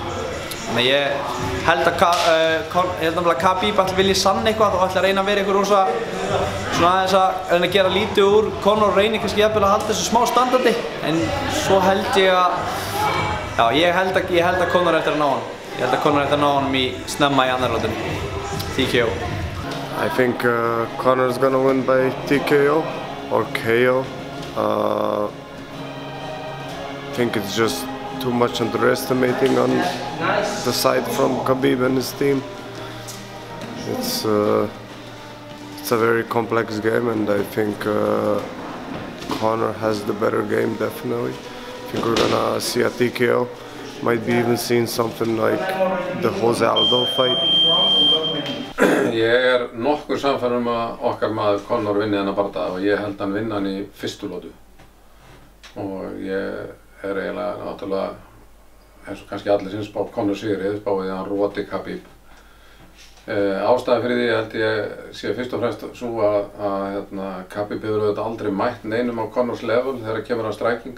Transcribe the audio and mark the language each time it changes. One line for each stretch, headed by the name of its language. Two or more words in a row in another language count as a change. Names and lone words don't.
Icelandic: Þannig ég held að Khabib vilji sanna eitthvað og ætla að reyna að vera eitthvað rosa svona aðeins að reyna að gera lítið úr. Conor reynir kannski jafnvel að halda þessu smá standardi, en svo held ég að ég held að Conor eftir að ná hann. Ég held að Conor eftir að ná hann snemma í annarri lotunni. TKO.
English: I think Conor is gonna win by TKO or KO. I think it's just too much underestimating on the side from Khabib and his team. It's a very complex game, and I think Conor has the better game definitely. I think we're gonna see a TKO. Might be even seeing something like the Jose Aldo fight.
Icelandic: Ég nokkuð sannfærður að okkar maður Conor vinni þennan bardaga og ég held hann vinna hann í fyrstu lotu. Og ég eiginlega náttúrulega, eins og kannski allir sem spá Conor sigri, spáði að hann roti Khabib. Ástæðan fyrir því held ég sé fyrst og fremst svo að Khabib hefur auðvitað aldrei mætt neinum á Conors level þegar kemur að striking.